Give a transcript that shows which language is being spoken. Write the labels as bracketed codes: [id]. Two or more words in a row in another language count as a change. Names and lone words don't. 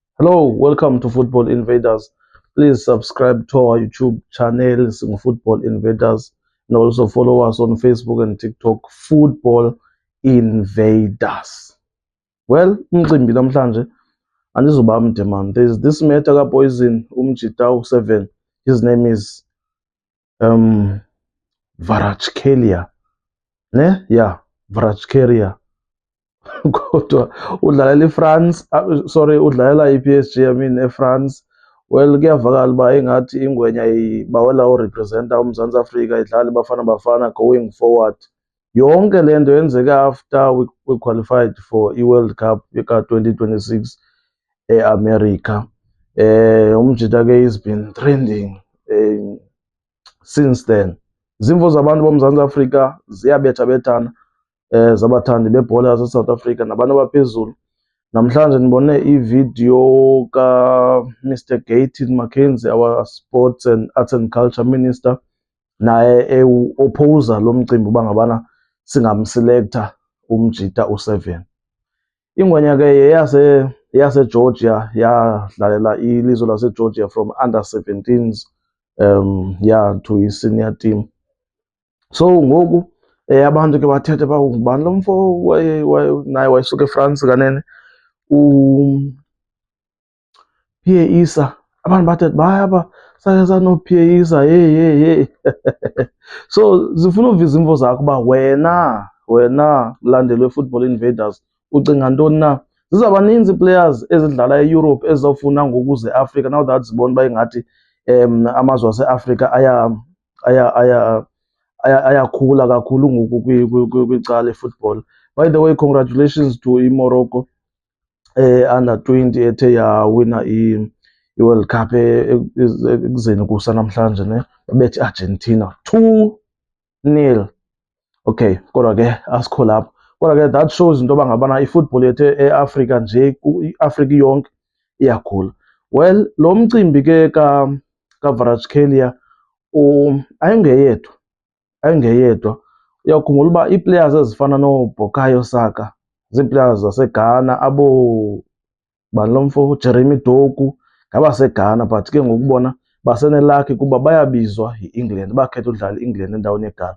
[en] Hello, welcome to Football Invaders. Please subscribe to our YouTube channel, Football Invaders, and also follow us on Facebook and TikTok, Football Invaders. Well, [xh] umcimbi namhlanje andizoba mde man. [en] There's this matter kaPoison umjita 7. His name is Kvaratskhelia. Ne? Yeah, Kvaratskhelia. [xh] Kodwa udlalela iFrance, sorry, udlalela iPSG, eFrance. Well, kuyavakala uba engathi ingwenya ibawela urepresenta uMzantsi Afrika, idlala Bafana Bafana [en] going forward. [xh] Yonke le nto yenzeka [en] after we qualified for [xh] i-World Cup ka-2026 eAmerica. Umjita ke has been trending since then. Izimvo zabantu boMzantsi Afrika ziyabethabethana, zabathandi bebhola yaseSouth Africa nabantu abaphezulu. Namhlanje ndibone ivideo ka-Mr. Gayton McKenzie, [en] our Sports and Arts and Culture Minister, [xh] naye eopposa lo mcimbi uba ngabana singamselecta umjita u7. Ingwenya ke yaseGeorgia, yadlalela ilizwe laseGeorgia [en] from under [xh] 17s to i-senior team. So ngoku abantu ke bathethe ba ngubani lo mfo naye wayesuka eFrance kanene Pierre Issa. Abantu bathethe bayaba sake sanoPierre Issa hey. So zifuna uvisa izimvo zakho uba wena mlandeli we-Football Invaders ucinga ntoni na? Zizabaninzi players ezidlala eEurope ezizawufuna ngoku ze-Africa [en] now that [xh] zibona uba ingathi amazwe ase-Africa ayakhula kakhulu ngoku kwicala football. [en] By the way, congratulations to [xh] iMorocco under 20 ethe yawina i-World Cup ekuzeni kusa namhlanje, ne babethe Argentina 2-0. Okay, kodwa ke asikho lapho. Kodwa ke [en] that shows [xh] into yoba ngabana ifootball yethu eAfrica nje, iAfrica yonke iyakhula. Well, lo mcimbi ke kaVaratskhelia ayingeyedwa. Uyakhumbula uba ii-players ezifana noBukayo Saka zii-players zaseGhana, bani lo mfo Jeremy Doku ngabaseGhana, but ke ngokubona basenelakhi kuba bayabizwa yi-England, bakhetha udlala i-England endaweni yeGhana.